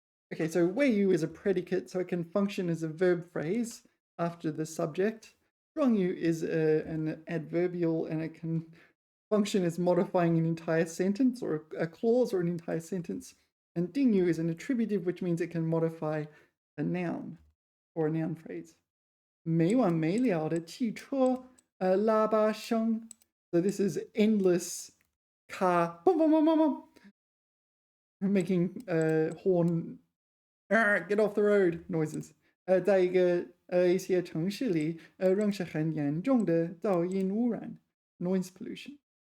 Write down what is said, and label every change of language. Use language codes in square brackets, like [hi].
[en] Okay, so 谓语 is a predicate, so it can function as a verb phrase after the subject. 状语 is an adverbial, and it can function as modifying an entire sentence or a clause or an entire sentence. And 定语 is an attributive, which means it can modify a noun or a noun phrase. [zh] 没完没了的汽车喇叭声. [en] So this is endless car boom, boom, boom, boom, boom, making horn get off the road noises. [zh] 在一些城市里仍是很严重的噪音污染 [en] noise pollution.